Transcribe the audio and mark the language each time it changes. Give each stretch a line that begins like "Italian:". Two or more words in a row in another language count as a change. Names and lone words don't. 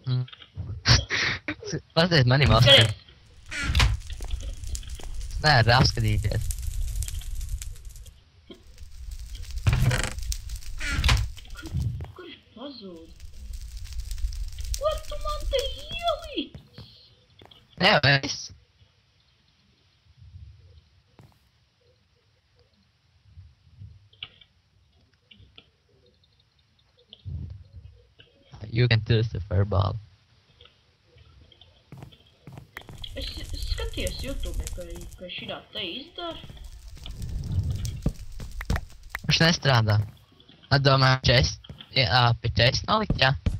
Latvian: Paziet manim apskatīt. Nē, apskatīties. Kur ir pazūd? Ko tu man te ielīc? Nē, viss.
English: You can toss the fireball.
Latvian: Es skatījos YouTube, ka šitā te izdara. Viņš nestrādā. Atdomāju, čest. Jā, pie čest nolikt, jā.